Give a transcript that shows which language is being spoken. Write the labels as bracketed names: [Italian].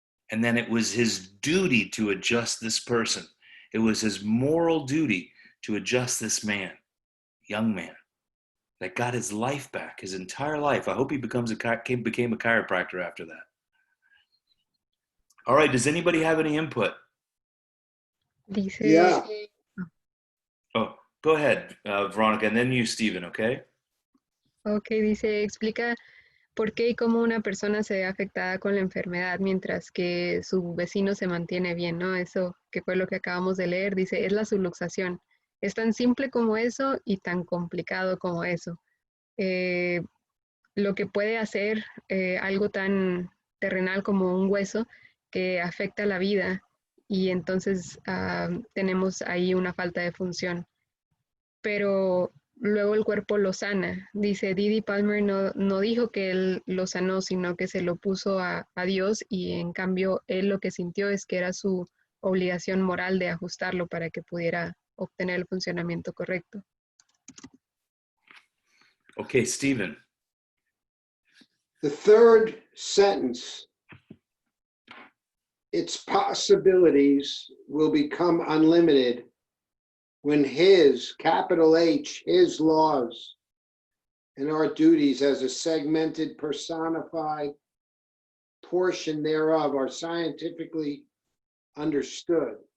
[English] And then it was his duty to adjust this person. It was his moral duty to adjust this man, young man, that got his life back, his entire life. I hope he became a chiropractor after that. All right, does anybody have any input? [Spanish] Dice, [English] Yeah. Oh, go ahead, Veronica, and then you, Stephen, okay? [Spanish] Ok, dice, explica por qué y cómo una persona se ve afectada con la enfermedad mientras que su vecino se mantiene bien, ¿no? Eso que fue lo que acabamos de leer, dice, es la subluxación. Es tan simple como eso y tan complicado como eso. Lo que puede hacer algo tan terrenal como un hueso que afecta la vida y entonces tenemos ahí una falta de función. Pero luego el cuerpo lo sana. Dice, Didi Palmer no dijo que él lo sanó, sino que se lo puso a Dios y en cambio él lo que sintió es que era su obligación moral de ajustarlo para que pudiera obtener el funcionamiento correcto. [English] Okay, Stephen. The third sentence, its possibilities will become unlimited when his, capital H, his laws and our duties as a segmented, personified portion thereof are scientifically understood.